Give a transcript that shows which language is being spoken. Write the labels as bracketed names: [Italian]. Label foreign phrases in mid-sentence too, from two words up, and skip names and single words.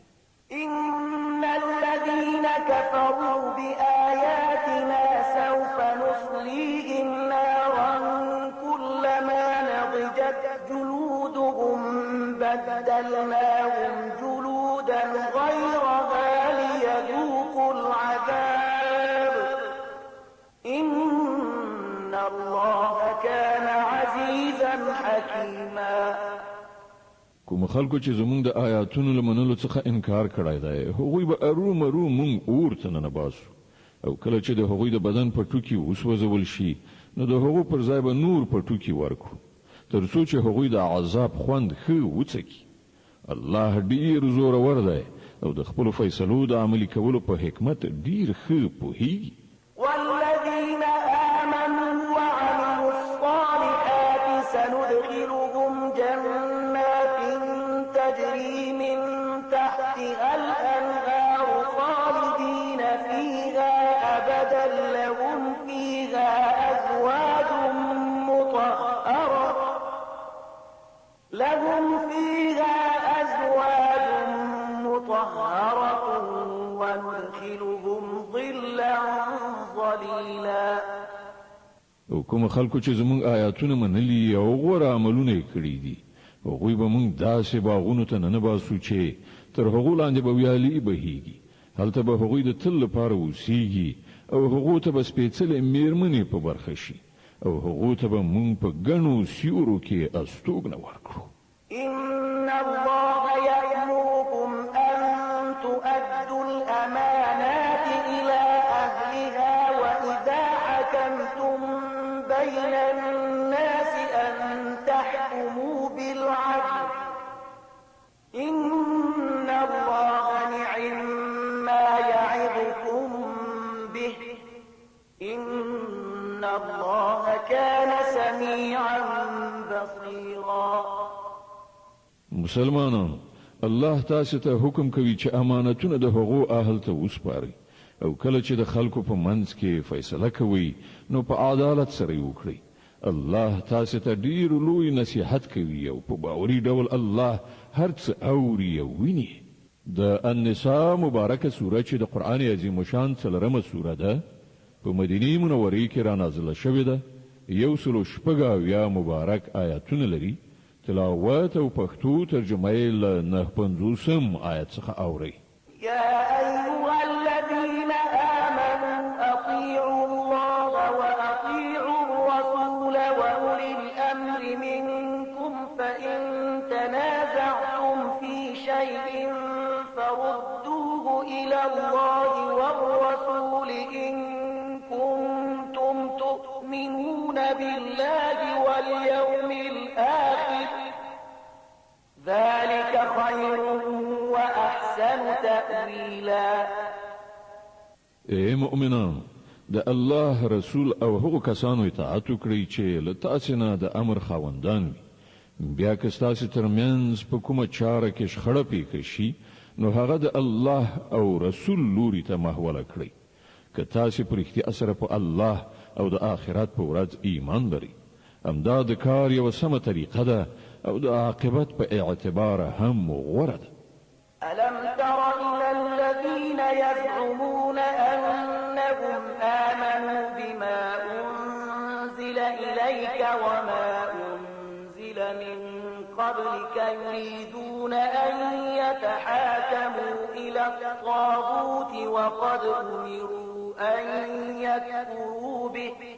[Arabic] إن الذين كفروا بآياتنا سوف نصليهم نارا كلما نضجت جلودهم بدلناهم جلودا غيرها ليذوقوا العذاب إن الله كان عزيزا حكيما. [Pashto] کوم خلکو چې زمونږ د آیاتونو له منلو څخه انکار کړی دی هغوی به ارومرو مونږ اور ته ننباسو او کله چې د هغوی د بدن پټوکي وسوځول شي نو د هغو پر ځای به نور پټوکي ورکړو تر څو چې هغوی د عذاب خوند ښه وڅکي. الله ډیر زورور دی او د خپلو فیصلو د عملي کولو په حکمت ډیر ښه پوهیږي. [Arabic] والذين آمنوا وعملوا الصالحات سندخلهم جنات تجري من تحتها الأنهار خالدين فيها أبدا لهم فيها أزواج مطهرة وندخلهم ظلا ظليلا. [Pashto] او کوم خلکو چې زمونږ آیاتونه منلي او غوره عملونه کړی دي هغوی به مونږ داسې باغونو ته ننباسو چې تر هغو لاندې به ویالې بهیږي هلته به هغوی د تل لپاره اوسیږي او هغو ته به سپېڅلې میرمنې په برخه شي او هغو ته به مونږ په ګڼو سیورو کې استوګنه ورکړو. [Arabic] إن الله يأمركم أن تؤدوا الأمانات إلى أهلها وإذا حكمتم بين الناس أن تحكموا بالعدل إن الله نعم ما يعظكم به إن الله كان سميعا بصيرا. [Pashto] مسلمانانو الله تاسو ته حکم کوي چې امانتونه د هغو اهل ته وسپارئ او کله چې د خلکو په منځ کې فیصله کوي نو په عدالت سره وکړي. الله تاسو ته ډیر لوی نصیحت کوي او په باوري ډول الله هر څه اوري او ویني. د النساء مبارکه سوره چې د قران عظیم شان څلورمه سوره ده په مدینه منوره کې را نازله شوې ده. 160 مبارک آیاتونه لري. تلاوت او پښتو ترجمه یې له 950 آیت څخه اوري. [Arabic] يا أيها الذين آمنوا أطيعوا الله وأطيعوا الرسول وأولي الأمر منكم فإن تنازعتم في شيء فردوه إلى الله والرسول إن كنتم تؤمنون بالله واليوم الآخر ذلك خير وأحسن تأويلا. [Pashto] اے مؤمنان، د الله رسول او هغو کسانو اطاعت وکړئ چې له تاسو نه د امر خاوندان وي. بیا که ستاسو ترمنځ په کومه چاره کې شخړه پیښه شي نو هغه د الله او رسول لوري ته محوله کړئ. که تاسو په رښتیا سره په الله او د آخرت په ورځ ایمان لرئ، همدا د کار یوه سمه طریقه ده او د عاقبت په اعتبار هم غوره ده. [Arabic] ألم تر إلى الذين يزعمون أنهم آمنوا بما أنزل إليك وما أنزل من قبلك يريدون أن يتحاكموا إلى الطاغوت وقد أمروا أن يكفروا به